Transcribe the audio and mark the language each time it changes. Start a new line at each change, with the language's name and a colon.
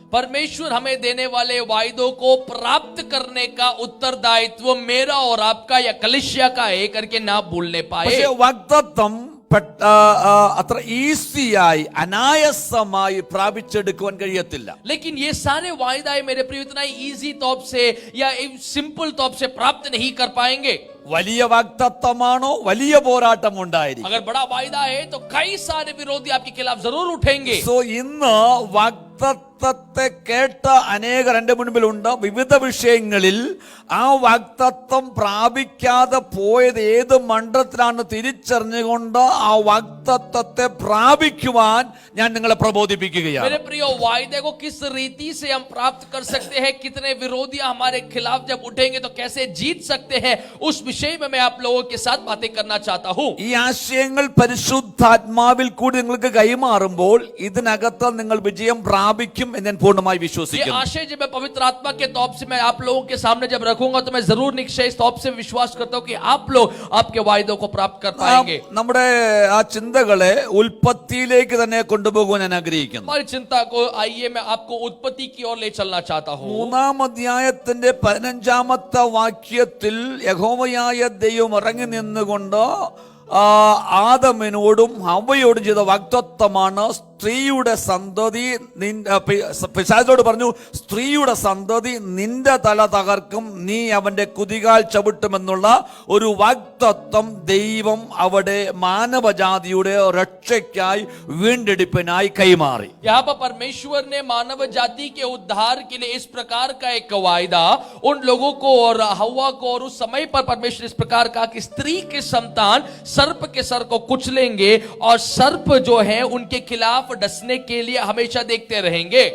Hindi: परमेश्वर हमें देने वाले वायदों को प्राप्त करने का उत्तरदायित्व मेरा और आपका या कलीसिया का है करके ना भूलने पाए.
Malayalam: പക്ഷേ വാഗ്ദത്തം അത്ര ഈസിയായി അനായാസമായി പ്രാപിച്ചെടുക്കുവാൻ കഴിയത്തില്ല.
Hindi: लेकिन ये सारे वायदाएं मेरे प्रिय इतना इजी तौर से या सिंपल तौर से प्राप्त नहीं कर पाएंगे.
Malayalam: വലിയ വാഗ്ദത്തമാണോ, വലിയ പോരാട്ടം ഉണ്ടായിരിക്കും.
Hindi: अगर बड़ा वायदा है तो कई सारे विरोधी आपके खिलाफ जरूर उठेंगे.
Malayalam: ഇന്ന് വാഗ്ദത്തത്തെ കേട്ട അനേകർ എന്റെ മുൻപിലുണ്ട്. വിവിധ വിഷയങ്ങളിൽ ആ വാഗ്ദത്തം പ്രാപിക്കാതെ പോയത് ഏത് മണ്ഡലത്തിലാണ് തിരിച്ചറിഞ്ഞുകൊണ്ട് ആ വാഗ്ദത്തത്തെ പ്രാപിക്കുവാൻ ഞാൻ നിങ്ങളെ പ്രബോധിപ്പിക്കുകയാണ്.
Hindi: मेरे प्रिय वायदे को किस रीति से हम प्राप्त कर सकते हैं, कितने विरोधी हमारे खिलाफ जब उठेंगे तो कैसे जीत सकते हैं, उस विषय में मैं आप लोगों के साथ बातें करना चाहता हूं.
Malayalam: ഈ ആശയങ്ങൾ പരിശുദ്ധാത്മാവിൽ കൂടി നിങ്ങൾക്ക് കൈമാറുമ്പോൾ ഇതിനകത്ത് നിങ്ങൾ വിജയം പ്രാപിക്കും എന്ന് ഞാൻ പൂർണ്ണമായി
Hindi: ये
Malayalam: വിശ്വസിക്കുന്നു.
Hindi: आशय जब मैं पवित्र आत्मा के तौर से मैं आप लोगों के सामने जब रखूंगा तो मैं जरूर निश्चय इस तौर से विश्वास करता हूं कि आप लोग आपके वायदों को प्राप्त कर पाएंगे.
Malayalam: നമ്മുടെ ആ ചിന്തകളെ ഉൽപ്പത്തിയിലേക്ക് തന്നെ കൊണ്ടുപോകാൻ ഞാൻ ആഗ്രഹിക്കുന്നു.
Hindi: हमारी चिंता को आइए मैं आपको उत्पत्ति की ओर ले चलना चाहता हूं.
Malayalam: 3-ാം അധ്യായത്തിന്റെ 15-ാമത്തെ വാക്യത്തിൽ യഹോവയായ ദൈവം ഇറങ്ങി നിന്നുകൊണ്ട് ആദമിനോടും ഹവ്വയോടും ചെയ്ത വാഗ്ദത്തമാണ് സ്ത്രീയുടെ സന്തതി പിശാചോട് പറഞ്ഞു, സ്ത്രീയുടെ സന്തതി നിന്റെ തല തകർക്കും, നീ അവന്റെ കുതികാൽ ചവിട്ടുമെന്നുള്ള ഒരു വാഗ്ദത്തം ദൈവം അവിടെ മാനവജാതിയുടെ രക്ഷയ്ക്കായി വീണ്ടെടുപ്പിനായി കൈമാറി.
Hindi: यहाँ पर परमेश्वर ने मानव जाति के उद्धार के लिए इस प्रकार का एक वायदा उन लोगों को और हव्वा को, और उस समय पर परमेश्वर इस प्रकार कहा कि स्त्री के संतान सर्प के सर को कुचलेंगे और सर्प जो है उनके खिलाफ डसने के लिए हमेशा देखते रहेंगे.